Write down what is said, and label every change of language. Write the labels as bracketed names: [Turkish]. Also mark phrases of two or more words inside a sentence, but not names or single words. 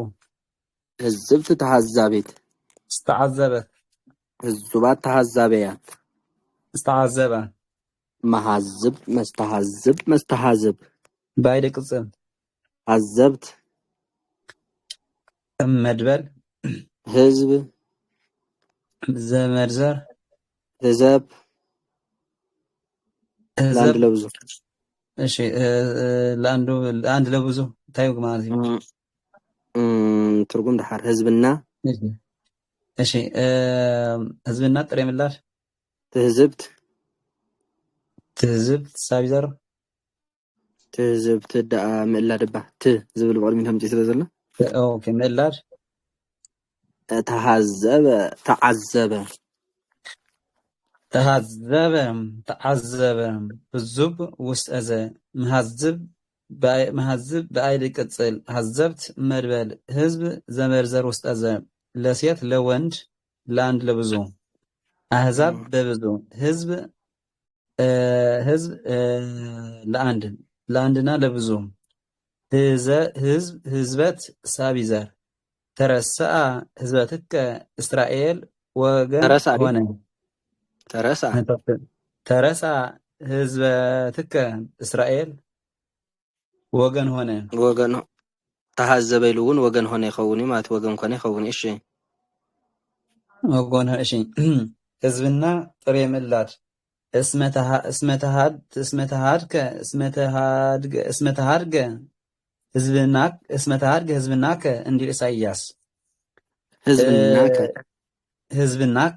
[Geez] ህዝብት ተሃዛቢት ዝተዓዘበት ህዝባት ተሃዛበያት ዝተዓዘበ መሃዝብ መስተሃዝብ መስተሃዝብ ባይደ ቅጽል ሃዘብት መድበል ህዝብ ዘመድዘር ህዘብ ለአንድ ህዘብ ለብዙ [Tigrinya] እሺ [Amharic] ለአንድ ለብዙ [Tigrinya] እንታይ ማለት እዩ ትርጉም ድሓር ህዝብና እሺ ህዝብና ጥሬ ምላሽ [Geez] ትህዝብት ትህዝብት ሳቢዘር [Tigrinya] ትህዝብት ደኣ ምእላድ ባ ት ዝብል ብቅድሚት ከምፂ ስለ ዘሎ ኦኬ ምእላድ [Geez] ተሃዘበ ተዓዘበ ተሃዘበ ተዓዘበ ህዙብ ውስጠዘ መሃዝብ በአይድ ቅጽል ሃዘብት መድበል ህዝብ ዘመርዘር ውስጠዘ [Amharic] ለሴት ለወንድ ለአንድ ለብዙ [Geez] አህዛብ በብዙ ህዝብ ለአንድና ለብዙ ህዝብ ህዝበት ሳቢዘር ተረሰአ ህዝበትከ እስራኤል ወገን ሆነ ተረሳ ህዝበትከ እስራኤል ወገን ሆነ [Tigrinya] ወገን ተሃዘበ ኢሉ እውን [Amharic] ወገን ሆነ ይኸውን [Tigrinya] ማለት ወገን ኮነ ይኸውን እሺ [Geez] ወገን ሆነ እሺ ህዝብና ጥሬ ምዕላድ እስመተሃድገ ህዝብናከ እንዲል ኢሳይያስ ህዝብናከ